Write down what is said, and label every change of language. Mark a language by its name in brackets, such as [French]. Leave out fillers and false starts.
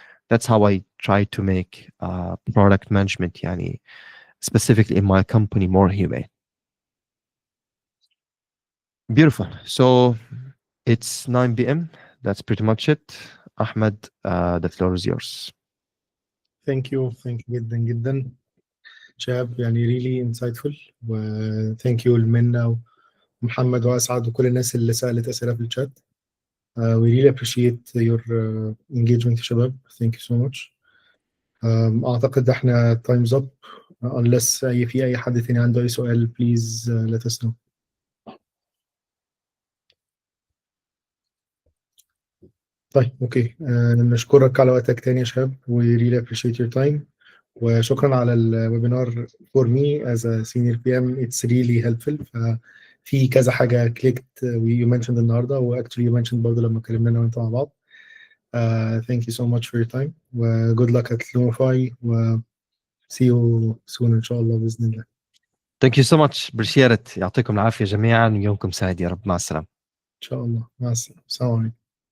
[English] That's how I try to make product management [Arabic] يعني [English] specifically in my company more humane. Beautiful. So it's 9 p.m. That's pretty much it. Ahmed, the floor is yours. Thank you [Arabic] جدا جدا [English] شهاب، يعني really insightful. [Arabic] و [English] thank you [Arabic] لمنى ومحمد وأسعد وكل الناس اللي سألت أسئلة في الشات. [English] We really appreciate your engagement [Arabic] يا شباب. [English] Thank you so much. [Arabic] أعتقد احنا [English] time's up unless [Arabic] في أي حد تاني عنده أي سؤال [English] please let us know. [Arabic] طيب اوكي، نشكرك على وقتك تاني يا شباب. [English] We really appreciate your time. [Arabic] وشكرا على الويبينار. [English] For me as a senior PM it's really helpful. [Arabic] في كذا حاجة [English] clicked you mentioned [Arabic] النهاردة، و [English] actually you mentioned [Arabic] برضه لما اتكلمنا أنا وأنت مع بعض. [English] Thank you so much for your time و good luck at Lumify و see you soon [Arabic] إن شاء الله بإذن الله. [English] Thank you so much. appreciate it. [Arabic] يعطيكم العافية جميعا، يومكم سعيد يا رب. مع السلامة. إن شاء الله، مع السلامة. السلام عليكم.